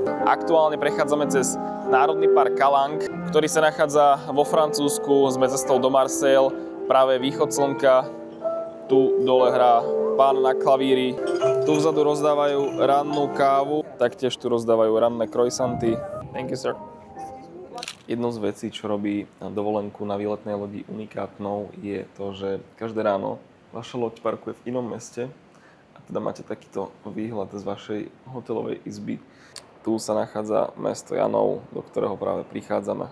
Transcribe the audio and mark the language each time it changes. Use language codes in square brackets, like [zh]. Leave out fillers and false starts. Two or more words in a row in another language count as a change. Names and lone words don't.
[sk] Aktuálne prechádzame cez Národný park Calanque, ktorý sa nachádza vo Francúzsku. Sme cestou do Marseille, práve východ slnka. Tu dole hrá pán na klavíri. Tu vzadu rozdávajú rannú kávu, taktiež tu rozdávajú ranné croissanty. [en] Thank you, sir. [sk] Jednou z vecí, čo robí dovolenku na výletnej lodi unikátnou, je to, že každé ráno vaša loď parkuje v inom meste a teda máte takýto výhľad z vašej hotelovej izby. Tu sa nachádza mesto Janov, do ktorého práve prichádzame.